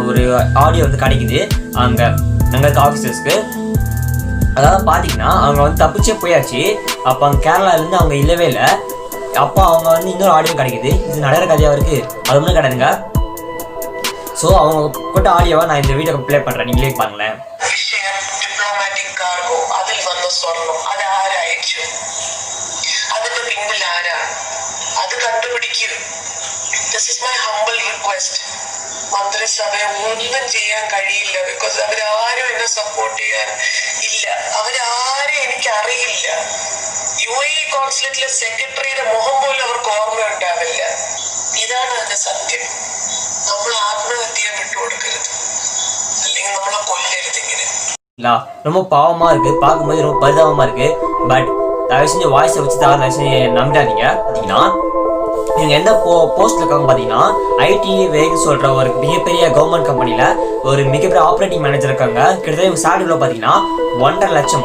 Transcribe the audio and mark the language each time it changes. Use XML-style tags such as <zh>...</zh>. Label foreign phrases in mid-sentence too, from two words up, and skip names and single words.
<ta>ஒரு ஆடியோ வந்து கிடைக்குது அங்கே இருக்க ஆஃபீஸர்ஸ்க்கு. அதாவது பார்த்தீங்கன்னா அவங்க வந்து தப்பிச்சே போயாச்சு. அப்போ அங்கே கேரளாலேருந்து அவங்க இல்லவே இல்லை. அப்போ அவங்க வந்து இன்னொரு ஆடியோ கிடைக்குது. இது நடக்கிற கதையாக இருக்குது, அது ஒன்றும் கிடையாதுங்க. ஸோ அவங்க கூட்ட ஆடியோவை நான் இந்த வீடியோ ப்ளே பண்ணுறேன், நீங்களே பாருங்களேன்.</ta> <ml>മന്ത്രിസഭയെ ഒന്നും ചെയ്യാൻ കഴിയില്ല. ബിക്കോസ് അവരാരും എന്നെ സപ്പോർട്ട് ചെയ്യാൻ ഇല്ല, അവരാരും എനിക്ക് അറിയില്ല. UAE കോൺസുലേറ്റിലെ സെക്രട്ടറിയുടെ മുഖം പോലും അവർക്ക് ഓർമ്മ ഉണ്ടാവില്ല. ഇതാണ് അതിന്റെ സത്യം. നമ്മൾ ആത്മഹത്യ വിട്ടുകൊടുക്കരുത്, അല്ലെങ്കിൽ നമ്മളെ കൊല്ലരുത്. ഇങ്ങനെ</ml> <ta>ரொம்ப பாவமாக இருக்குது, பார்க்கும்போது ரொம்ப பரிதாபமாக இருக்குது. பட் தயவு செஞ்சு வாய்ஸை வச்சு தான் தயவு செஞ்சு நம்பிடாதீங்க. பார்த்தீங்கன்னா இவங்க எந்த போஸ்ட்டில் இருக்காங்க பார்த்தீங்கன்னா, ஐடி வேகு சொல்கிற ஒரு மிகப்பெரிய கவர்மெண்ட் கம்பெனியில் ஒரு மிகப்பெரிய ஆப்ரேட்டிங் மேனேஜர் இருக்காங்க. கிட்டத்தட்ட இவங்க சேலரியில் பார்த்தீங்கன்னா 1.5 லட்சமா.</ta>